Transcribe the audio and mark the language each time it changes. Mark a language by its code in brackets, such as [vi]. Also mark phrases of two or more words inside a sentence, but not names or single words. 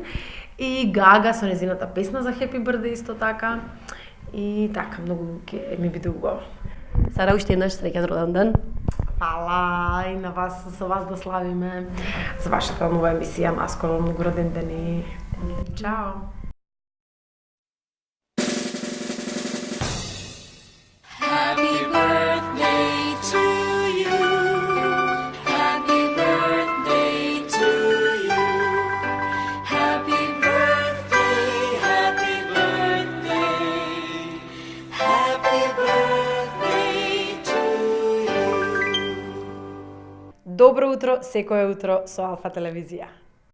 [mk] И Гага со незината песна за Happy Birthday исто така. И така, многу ќе ми биде убаво. Сара, уште еднаш среќен роден ден. Фала и на вас, со вас да славиме за вашата нова емисија наскоро, многу роден ден и чао. [en] Happy birthday to you. Happy birthday to you. Happy birthday, happy birthday. Happy birthday to you. [mk] Добро утро, секое утро со Алфа телевизија.